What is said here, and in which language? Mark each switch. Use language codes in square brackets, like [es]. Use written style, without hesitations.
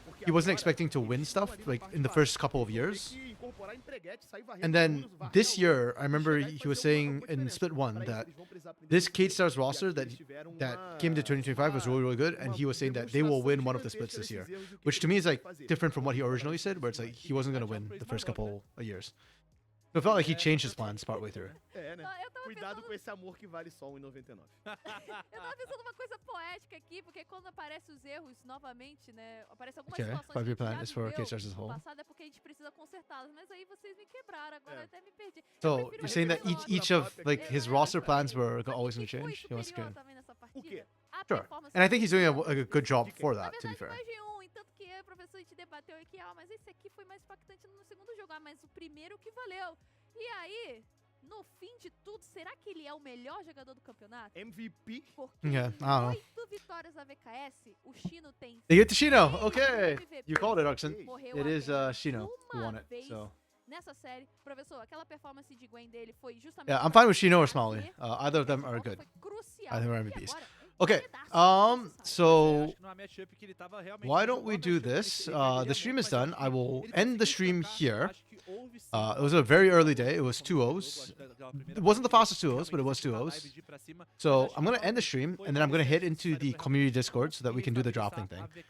[en] He wasn't expecting to win stuff like in the first couple of years. And then this year, I remember he was saying in Split 1 that this Cade Stars roster that came into 2025 was really, really good. And he was saying that they will win one of the splits this year. Which to me is like different from what he originally said, where it's like he wasn't going to win the first couple of years. So it felt like he changed his plans partway through. [pt] Cuidado com esse amor que vale só 1,99. Eu tava pensando uma coisa poética aqui, porque quando aparecem os erros novamente, né, aparece algumas situações que a gente já viveu no passado, é porque a gente precisa consertá-las, mas aí vocês me quebraram, agora até me perdi. [en] So you're saying that each of like his roster plans were always going to change? He wants to Sure. And I think he's doing a good job for that, to be fair. [pt] Tanto que o professor te debateu aqui, mas esse aqui foi mais impactante no segundo jogo, mas o primeiro que valeu. E aí, no fim de tudo, será que ele é o melhor jogador do campeonato? MVP? Porque [en] yeah, I don't know. [pt] 8 vitórias da VKS, o Shino tem... [en] They get to Shino! Okay! You called it, Oxen. It is Shino who won it, so... [pt] Nessa série, professor, aquela performance de Gwen dele foi justamente... [en] Yeah, I'm fine with Shino or Smalley. Either of them are good. Either are MVPs. Okay, so why don't we do this? The stream is done. I will end the stream here. It was a very early day. It was 2-0s. It wasn't the fastest 2-0s, but it was 2-0s. So I'm going to end the stream, and then I'm going to head into the community Discord so that we can do the drafting thing.